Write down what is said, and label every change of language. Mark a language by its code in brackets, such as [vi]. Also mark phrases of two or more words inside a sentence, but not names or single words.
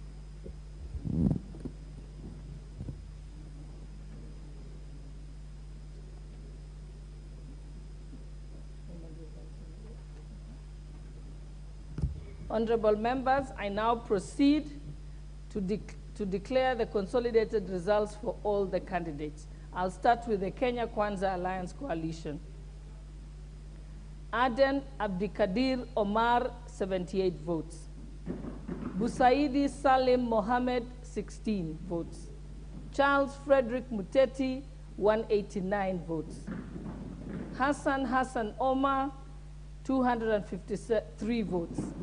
[en] Honorable members, I now proceed to declare the consolidated results for all the candidates. I'll start with the Kenya Kwanza Alliance Coalition. Aden Abdikadir Omar, 78 votes. Busaidi Salim Mohammed, 16 votes. Charles Frederick Muteti, 189 votes. Hassan Omar, 253 votes.